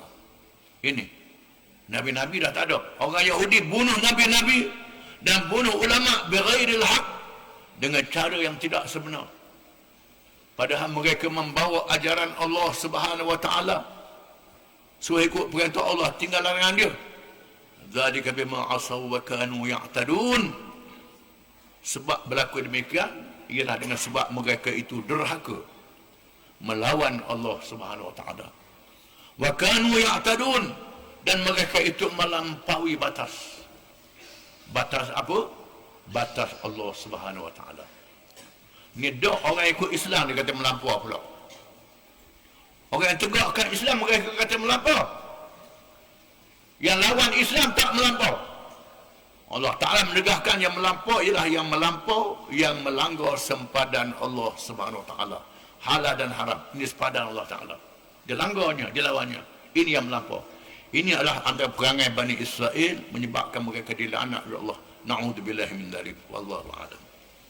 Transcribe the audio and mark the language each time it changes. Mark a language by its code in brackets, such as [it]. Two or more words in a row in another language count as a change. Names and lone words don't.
[ms] Ini nabi-nabi dah tak ada. Orang Yahudi bunuh nabi-nabi dan bunuh ulama [ar] بغير الحق, [ms] dengan cara yang tidak sebenar. Padahal mereka membawa ajaran [ar] الله سبحانه وتعالى. [ms] Suruh ikut perintah Allah, tinggal larangan dia. [ar] ذلك بما عصوا وكانوا يعتدون. [ms] Sebab berlaku demikian ialah dengan sebab mereka itu derhaka melawan [ar] الله سبحانه وتعالى. وكانوا يعتدون, [ms] dan mereka itu melampaui batas. Batas apa? Batas [ar] الله سبحانه وتعالى. [ms] Ni dah orang ikut Islam dia kata melampau pula. Orang yang tegakkan Islam mereka kata melampau. Yang lawan Islam tak melampau. Allah Ta'ala menegahkan yang melampau ialah yang melampau, yang melanggar sempadan [ar] الله سبحانه وتعالى. [ms] Halal dan haram, ini sempadan Allah Ta'ala. Dia langgarnya, dia lawannya. Ini yang melampau. Ini adalah antara perangai Bani Israel menyebabkan mereka dilaknat oleh Allah. [ar] نعوذ بالله من ذلك. والله أعلم.